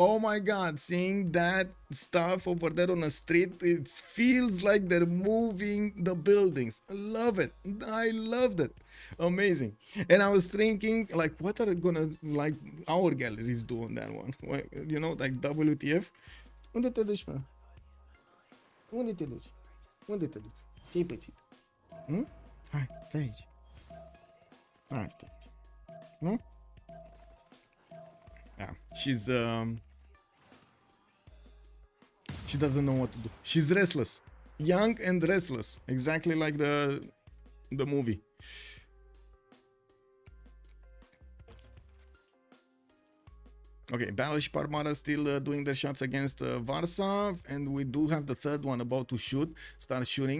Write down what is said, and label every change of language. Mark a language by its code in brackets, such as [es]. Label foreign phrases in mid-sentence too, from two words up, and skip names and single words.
[en] Oh my god, seeing that stuff over there on the street, it feels like they're moving the buildings. I love it. I loved it. Amazing. And I was thinking, like, what are gonna like our galleries do on that one? You know, like WTF? [ro] Unde te duci, mă? Unde te duci? Unde te duci? Ce-ai pățit? Hai, stai aici. Hai, stai aici. [en] Yeah, she doesn't know what to do. She's restless. Young and restless. Exactly like the movie. Okay, Battleship Armada still doing their shots against Warsaw, and we do have the third one about to start shooting.